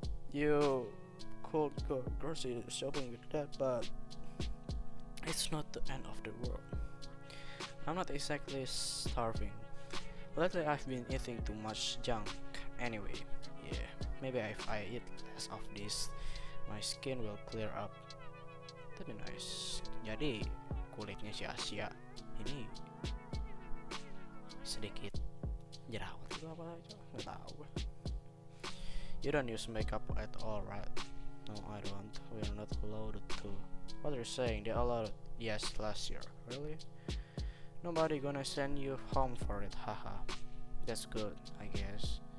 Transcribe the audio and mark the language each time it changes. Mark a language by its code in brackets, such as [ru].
[en] You could go grocery shopping with that, but it's not the end of the world. I'm not exactly starving. Lately I've been eating too much junk anyway. Yeah, maybe if I eat less of this, my skin will clear up. That'd be nice. [id] Jadi kulitnya si Asia ini sedikit Jerawat itu apa aja? Nggak tahu gue. [en] You don't use makeup at all, right? No, I don't. We're not allowed to. What are you saying? They allowed? Yes, last year. Really? Nobody gonna send you home for it, haha. That's good, I guess.